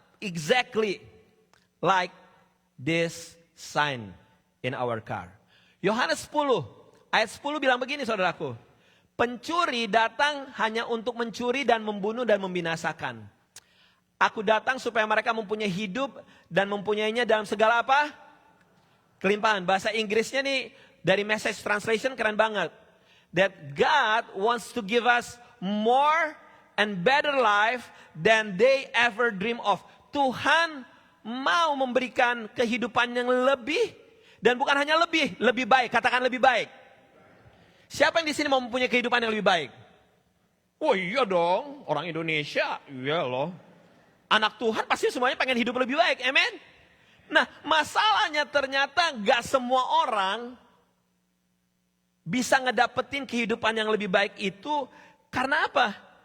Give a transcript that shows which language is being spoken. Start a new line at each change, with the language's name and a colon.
English: Exactly like this sign in our car.
Indonesian: Yohanes 10, ayat 10 bilang begini saudaraku. Pencuri datang hanya untuk mencuri dan membunuh dan membinasakan. Aku datang supaya mereka mempunyai hidup dan mempunyainya dalam segala apa? Kelimpahan. Bahasa Inggrisnya nih dari Message Translation keren banget.
English: That God wants to give us more and better life than they ever dream of.
Indonesian: Tuhan mau memberikan kehidupan yang lebih dan bukan hanya lebih baik. Katakan lebih baik. Siapa yang di sini mau mempunyai kehidupan yang lebih baik? Oh iya dong, orang Indonesia, iya loh. Anak Tuhan pasti semuanya pengen hidup lebih baik, amen? Nah, masalahnya ternyata gak semua orang bisa ngedapetin kehidupan yang lebih baik itu karena apa?